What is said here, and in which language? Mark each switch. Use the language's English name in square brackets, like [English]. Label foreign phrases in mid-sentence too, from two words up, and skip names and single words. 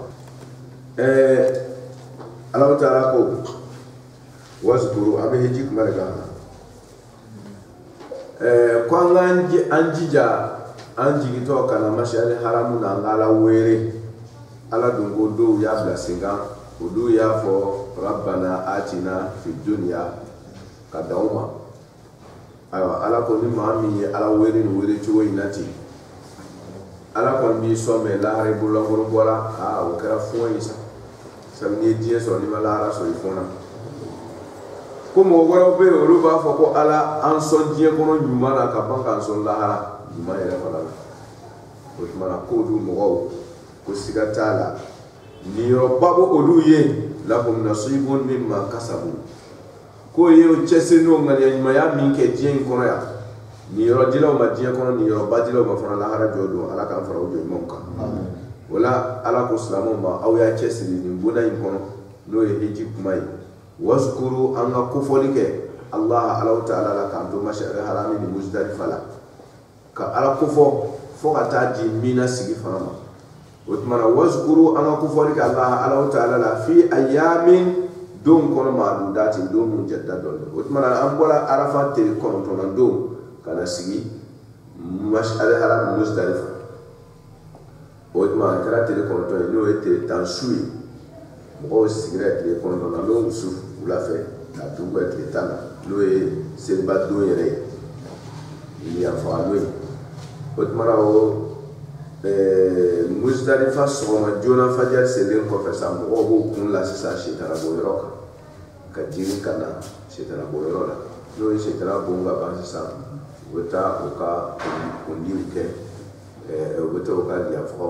[Bambara] Alahu Taala ko wazkuru an bɛ hiji kuma de kan ko an jija an jigintɔ kana mashari haramu na an ka Ala wele Ala dun ko dɔw y'a bila sen kan o dɔw y'a fɔ [Arabic] ربنا آتنا في الدنيا [Bambara] ka d'aw ma ayiwa Ala ko ni maa min ye Ala wele ni wele cogo in na ten Ala kɔni b'i sɔn mɛ lahara i bololankɔrɔ bɔra o kɛra fɔn ye sa sabu n'i ye diɲɛ sɔrɔ n'i ma lahara sɔrɔ i fɔnna ko mɔgɔ wɛrɛw bɛ yen olu b'a fɔ ko Ala an sɔn diɲɛ kɔnɔ ɲuman na ka ban k'an sɔn lahara ɲuman yɛrɛ fana la o tuma na k'olu mɔgɔw ko siga t'a la ni yɔrɔba bɛ olu ye [Arabic] لهم نصيب مما كسبوا [Bambara] ko ye o cɛsiri n'o ŋaniya ɲumanya min kɛ diɲɛ in kɔnɔ yan ni yɔrɔ dilaw ma diɲɛ kɔnɔ ni yɔrɔba dilaw ma fana lahara jɔ don Ala k'an fara o jɔɲumanw kan o la Ala ko silamɛw ma aw y'a cɛsiri nin bonda in kɔnɔ n'o ye hiji kuma ye wazkuru an ka kofɔli kɛ Alahu Taala la k'an to mashari harami ni Muzdalifa la ka Ala kofɔ fo ka taa di mina sigi fana ma o tuma na wazkuru an ka kofɔli kɛ Alahu Taala la [Arabic] في أيام [Bambara] don kɔnɔ maadudaati don mun jatita dɔɔnin o tuma na an bɔra Arafa tile 9 don ka na sigi mashari harami Muzdalifa o tuma a kɛra tile 9 ye n'o ye tile 10 su ye mɔgɔw sigira tile 9 na n'o musu wula fɛ ka dugu kɛ tile 10 na n'o ye seliba don yɛrɛ ye yafa n'o ye o tuma na o Muzdalifa sɔgɔma joona fajari selen kɔfɛ sa mɔgɔw b'o kun la sisan sitana bɔ yɔrɔ kan ka jiri ka na sitana bɔ yɔrɔ la n'o ye sitana bon ka ban sisan u bɛ taa u ka kundiw kɛ u bɛ taa u ka yafagaw